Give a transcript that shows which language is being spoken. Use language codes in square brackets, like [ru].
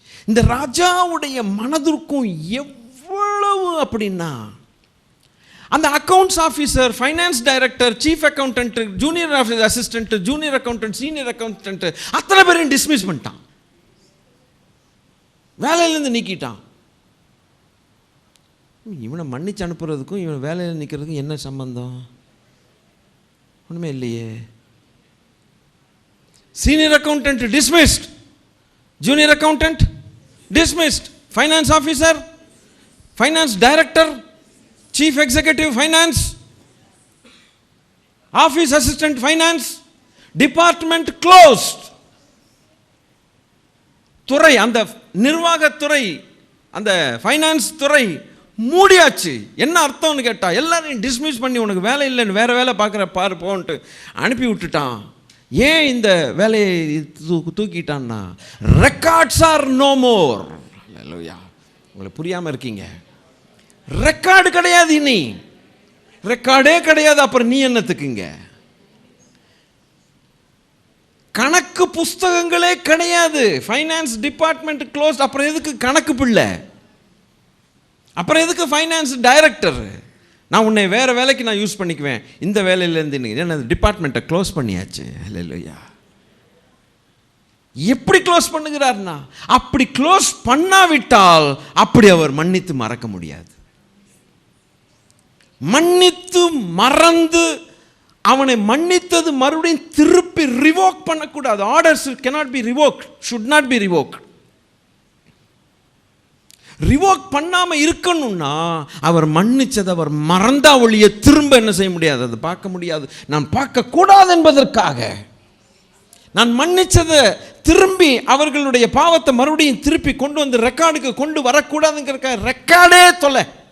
[ta] இந்த ராஜாவுடைய மனதிற்கும் எவ்வளவு அப்படின்னா, அந்த accounts officer, finance director, chief accountant, junior assistant, junior accountant, senior accountant அத்தனை பேரையும் டிஸ்மிஸ் பண்ணிட்டான். வேலையிலேருந்து நீக்கிட்டான். இவனை மன்னிச்சு அனுப்புறதுக்கும் இவன் வேலையில் நிற்கிறதுக்கும் என்ன சம்பந்தம்? ஒன்றுமே இல்லையே. [en] Senior accountant dismissed, junior accountant dismissed, finance officer, finance director, chief executive finance, office assistant finance, department closed. [ta] துறை, அந்த நிர்வாகத்துறை, அந்த ஃபைனான்ஸ் துறை மூடியாச்சு. என்ன அர்த்தம்னு கேட்டா, எல்லாரையும் டிஸ்மிஸ் பண்ணி உனக்கு வேலை இல்லைன்னு வேற வேலை பார்க்குற பாரு போன்ட்டு அனுப்பி விட்டுட்டான். ஏன் இந்த வேலையை தூக்கிட்டான்னா, [en] Records are no more. [ta] அல்லேலூயா. உங்களுக்கு புரியாமல் இருக்கீங்க. ரெக்கார்டு கிடையாது, இனி ரெக்கார்டே கிடையாது. அப்புறம் நீ என்னத்துக்குங்க? கணக்கு புஸ்தகங்களே கிடையாது. Finance department close. அப்புறம் எதுக்கு கணக்கு பிள்ளை? அப்புறம் எதுக்கு ஃபைனான்ஸ் டைரக்டர்? நான் உன்னை வேற வேலைக்கு நான் யூஸ் பண்ணிக்குவேன். இந்த வேலையிலேருந்து என்ன டிபார்ட்மெண்ட்டை க்ளோஸ் பண்ணியாச்சு. அல்லேலூயா. எப்படி க்ளோஸ் பண்ணுகிறார்னா, அப்படி க்ளோஸ் பண்ணாவிட்டால் அப்படி அவர் மன்னித்து மறக்க முடியாது. மன்னித்து மறந்து அவனை மன்னித்தது மறுபடியும் திருப்பி ரிவோக் பண்ணக்கூடாது. [en] Orders cannot be revoked, should not be revoked. [ta] Revoke பண்ணாம இருக்கணும்னா அவர் மன்னிச்சதை அவர் மறந்தா ஒழிய திரும்ப என்ன செய்ய முடியாது, அதை பார்க்க முடியாது. நான் பார்க்க கூடாது என்பதற்காக, நான் மன்னிச்சதை திரும்பி அவர்களுடைய பாவத்தை மறுபடியும் திருப்பி கொண்டு வந்து ரெக்கார்டுக்கு கொண்டு வரக்கூடாதுங்கிறக்காக ரெக்கார்டே தொலை.